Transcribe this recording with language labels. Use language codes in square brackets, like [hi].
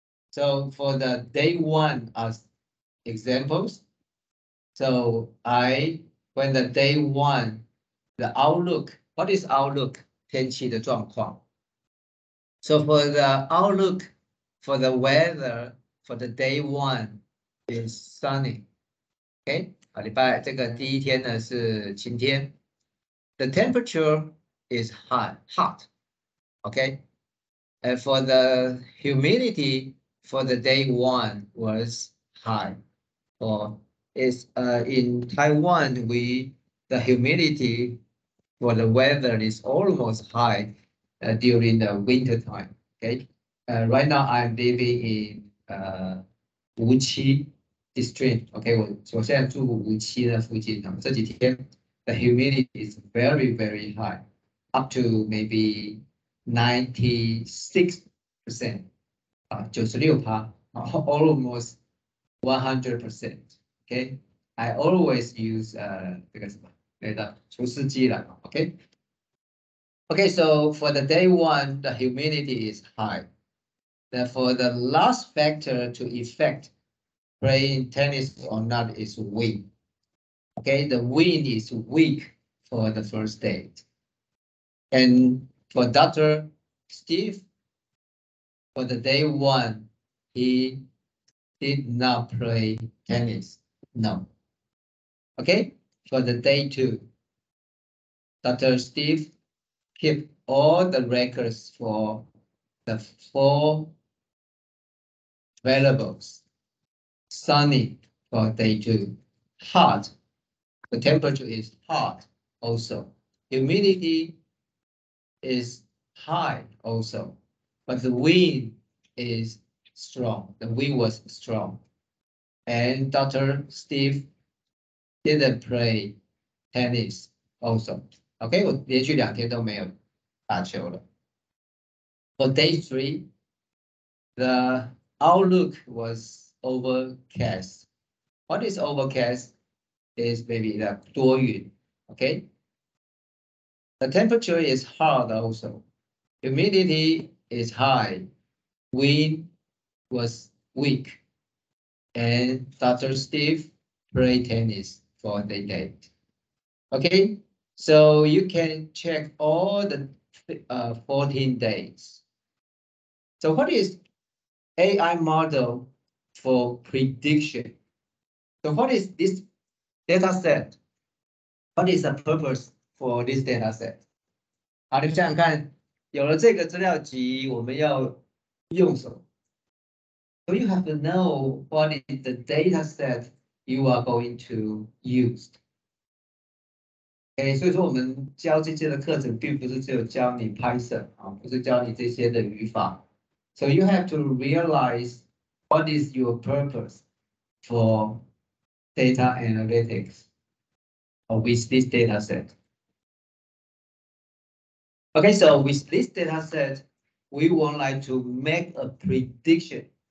[en] So for the day 1 as examples, so when the day 1, the outlook, what is outlook? [zh] 天气的状况. [en] So for the outlook for the weather for the day 1 is sunny. [zh] Okay, 这个第一天呢是晴天. [en] The temperature is hot. Okay, and for the humidity for the day 1 was high. Or is in Taiwan, the humidity for the weather is almost high during the winter time. Okay, right now I'm living in Wuqi district. Okay, [zh] 我现在住无锡的附近呢，这几天 [en] the humidity is very, very high, up to maybe 96%, 96%, almost 100%. [zh] Okay, [en] I always use [zh] 这个什么来的除湿机了。 [en] Okay. Okay, so for the day 1, the humidity is high. Therefore, the last factor to affect playing tennis or not is wind. Okay, the wind is weak for the first day. And for Dr. Steve, for the day 1, he did not play tennis. No. Okay, for the day 2, Dr. Steve keep all the records for the 4 variables. Sunny for day 2, hot. The temperature is hot also. Humidity is high also, but the wind is strong. The wind was strong. And Dr. Steve didn't play tennis also. [zh] Okay, 我连续2天都没有打球了。 [en] For day 3, the outlook was overcast. What is overcast? Is maybe the 多云. Okay. The temperature is hot also. Humidity is high. Wind was weak. And Dr. Steve played tennis for the day. Okay, so you can check all the 14 days. So what is AI model for prediction? So what is this data set? What is the purpose for this data set? [zh] 好，你们想想看，有了这个资料集，我们要用什么？ [en] So you have to know what is the data set you are going to use. [zh] Okay, 所以说我们教这些的课程，并不是只有教你 Python 啊，不是教你这些的语法。 [en] So you have to realize what is your purpose for data analytics or with this data set. Okay, so with this data set, we would like to make a prediction.